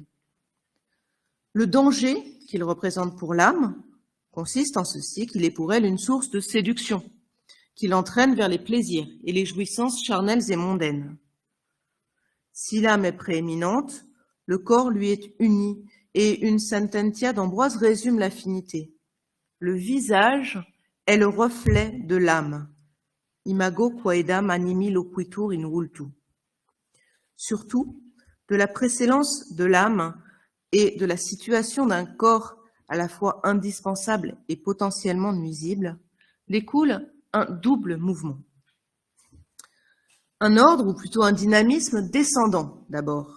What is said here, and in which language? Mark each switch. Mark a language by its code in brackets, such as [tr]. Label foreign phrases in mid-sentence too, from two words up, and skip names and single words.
[fr] Le danger qu'il représente pour l'âme consiste en ceci qu'il est pour elle une source de séduction, qui l'entraîne vers les plaisirs et les jouissances charnelles et mondaines. Si l'âme est prééminente, le corps lui est uni, et une sententia d'Ambroise résume l'affinité. Le visage est le reflet de l'âme. [la] Imago quaedam animi loquitur in vultu. [fr] Surtout, de la précédence de l'âme et de la situation d'un corps à la fois indispensable et potentiellement nuisible, découle un double mouvement. Un ordre, ou plutôt un dynamisme descendant d'abord.